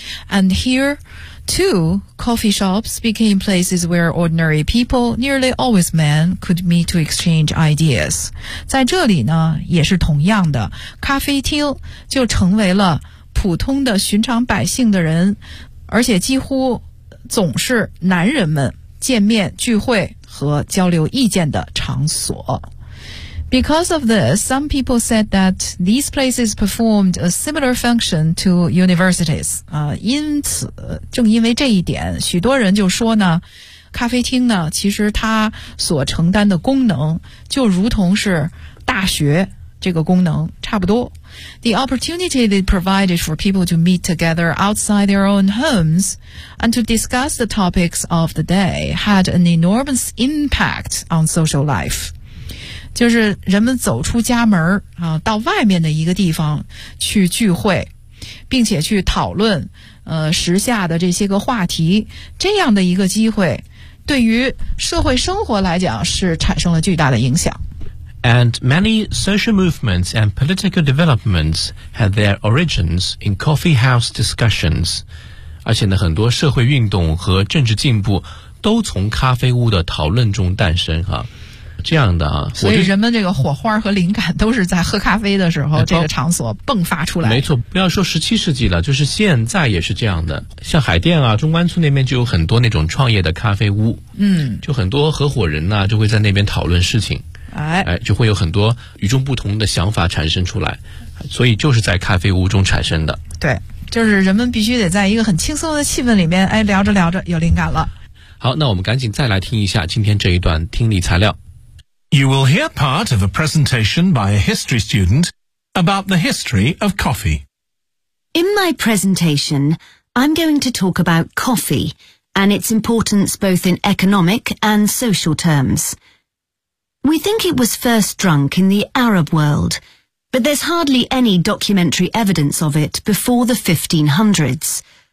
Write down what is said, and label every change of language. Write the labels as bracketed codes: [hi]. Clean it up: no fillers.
[en] And here too, coffee shops became places where ordinary people, nearly always men, could meet to exchange ideas. [zh] 在这里呢，也是同样的，咖啡厅就成为了普通的寻常百姓的人，而且几乎总是男人们见面聚会和交流意见的场所。 [en] Because of this, some people said that these places performed a similar function to universities. [zh] 因此，正因为这一点，许多人就说呢，咖啡厅呢，其实它所承担的功能就如同是大学这个功能差不多。 [en] The opportunity they provided for people to meet together outside their own homes and to discuss the topics of the day had an enormous impact on social life. [zh] 就是人们走出家门啊，到外面的一个地方去聚会，并且去讨论时下的这些个话题，这样的一个机会对于社会生活来讲是产生了巨大的影响。 [en] And many social movements and political developments had their origins in coffee house discussions. [zh] 而且呢，很多社会运动和政治进步都从咖啡屋的讨论中诞生啊。这样的啊，所以人们这个火花和灵感都是在喝咖啡的时候这个场所迸发出来。没错，不要说十七世纪了，就是现在也是这样的。像海淀啊，中关村那边就有很多那种创业的咖啡屋，嗯，就很多合伙人呢就会在那边讨论事情，哎，就会有很多与众不同的想法产生出来，所以就是在咖啡屋中产生的。对，就是人们必须得在一个很轻松的气氛里面，哎，聊着聊着有灵感了。好，那我们赶紧再来听一下今天这一段听力材料。 [en] You will hear part of a presentation by a history student about the history of coffee. In my presentation, I'm going to talk about coffee and its importance both in economic and social terms. We think it was first drunk in the Arab world, but there's hardly any documentary evidence of it before the 1500s.